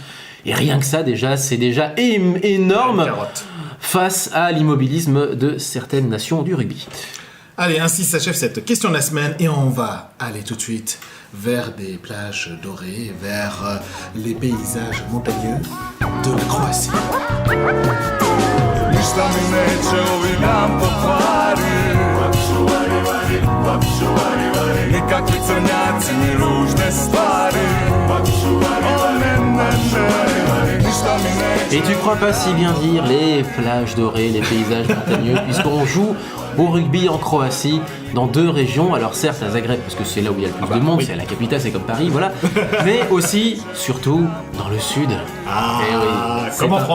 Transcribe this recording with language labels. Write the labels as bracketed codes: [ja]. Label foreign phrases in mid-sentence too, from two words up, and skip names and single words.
[fr] Et rien que ça, c'est déjà énorme face à l'immobilisme de certaines nations du rugby. Allez, ainsi s'achève cette question de la semaine, et on va aller tout de suite vers des plages dorées, vers les paysages montagneux de la Croatie. [hr] Ništa mi neće ovi dan pokvari. Nikakvi crnjaci ni ružne stvari. Ništa mi neće. [fr] Et tu crois pas si bien dire les plages dorées, les paysages montagneux, puisqu'on joue au rugby en Croatie, dans 2 régions. Alors certes à Zagreb, parce que c'est là où il y a le plus de monde, c'est la capitale, c'est comme Paris, voilà. Mais aussi, surtout, dans le sud. Ah, Eh oui, comme en